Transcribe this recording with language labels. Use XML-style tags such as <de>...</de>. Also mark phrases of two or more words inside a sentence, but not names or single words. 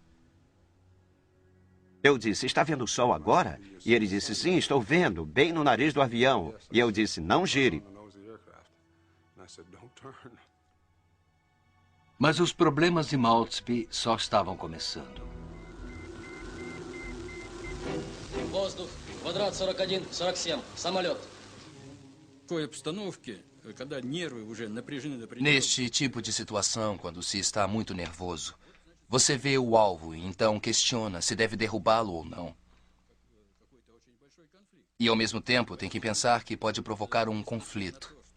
<pt>Eu disse, está vendo o sol agora? E ele disse, sim, estou vendo, bem no nariz do avião. E eu disse, não gire. Mas os problemas de Maltzby só estavam começando.</pt> <ru>Воздух, квадрат 41, 47, самолет.</ru> <pt>Neste tipo de situação, quando se está muito nervoso, você vê o alvo e então questiona se deve derrubá-lo ou não. E ao mesmo tempo tem que pensar que pode provocar um conflito.</pt>